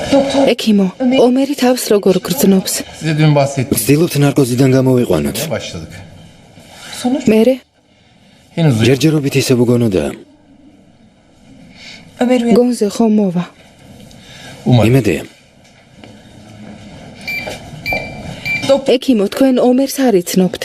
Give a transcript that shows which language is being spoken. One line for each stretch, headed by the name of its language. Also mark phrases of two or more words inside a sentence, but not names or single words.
Georgian: ექიმო, ომერი თავს როგორ გრძნობს?
Turkish: Size dün bahsettim.
Georgian: ვცდილობთ ნარკოზიდან გამოვიყვანოთ.
Turkish: Başladık.
Georgian: მერე
Turkish: Henüz
Georgian: ჯერჯერობით ისე უგონოდა. გონზე ხომ მოვა?
Turkish: umarım.
Georgian: იმედია. ექიმო, თქვენ ომერს არ იცნობთ.